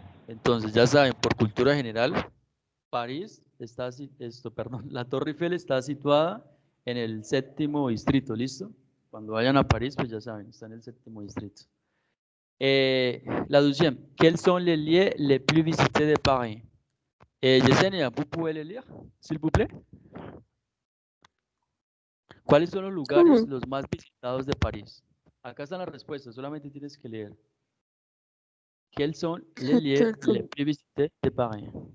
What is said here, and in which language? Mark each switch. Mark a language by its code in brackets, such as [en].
[es] Entonces, ya saben, por cultura general, París está, perdón, la Torre Eiffel está situada en el 7º distrito, ¿listo? Cuando vayan a París, pues ya saben, está en el 7º distrito. [fr] La 12e, quels sont les lieux les plus visités de Paris? Yesenia, ¿vous pouvez les lire, s'il vous plaît? [es] ¿Cuáles son los lugares los más visitados de París? Acá están las respuestas, solamente tienes que leer. [fr] Quels sont les lieux les plus visités de Paris?